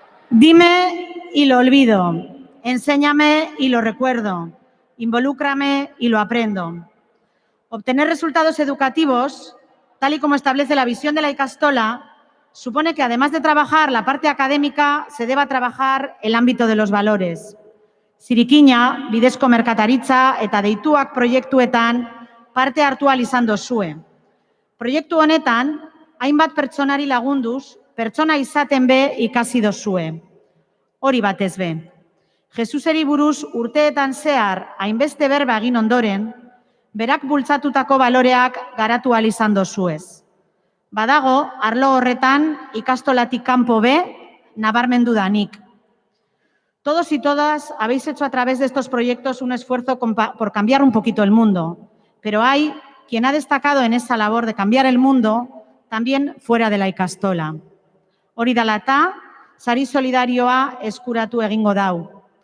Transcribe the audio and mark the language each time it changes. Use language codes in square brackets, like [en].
[es] Dime y lo olvido, enséñame y lo recuerdo, involúcrame y lo aprendo. Obtener resultados educativos, tal y como establece la visión de la ikastola, supone que además de trabajar la parte académica, se deba trabajar el ámbito de los valores. [eu] Zirikina, bidezko merkataritza eta deituak proiektuetan parte hartu ahal izan dozue. Proiektu honetan, hainbat pertsonari lagunduz, pertsona izaten be ikasi dozue. Hori batez be. Jesuseri buruz urteetan zehar hainbeste berba egin ondoren, berak bultzatutako baloreak garatu ahal izan dozuez. Badago, arlo horretan ikastolatik kanpo be, nabarmendu danik. [es] Todos y todas habéis hecho a través de estos proyectos un esfuerzo por cambiar un poquito el mundo, pero hay quien ha destacado en esa labor de cambiar el mundo también fuera de la ikastola. [eu] Hori dela eta, sari solidarioa eskuratu egingo dau.